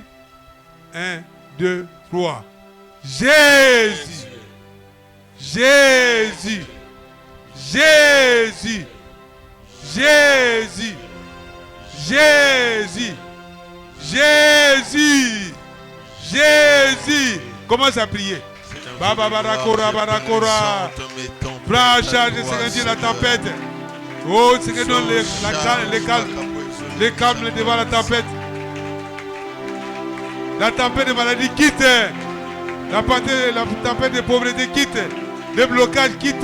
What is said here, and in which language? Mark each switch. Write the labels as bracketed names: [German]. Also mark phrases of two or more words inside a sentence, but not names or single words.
[French] 1, 2, 3. Jésus. Jésus. Jésus. Jésus. Jésus. Jésus. Jésus. Commence à prier. [Rundi] Baba barakora barakora. [French] Prends en charge de la tempête. Oh, c'est que donne les calmes devant la tempête. La tempête de maladie quitte. La tempête de pauvreté quitte. Les blocages quittent.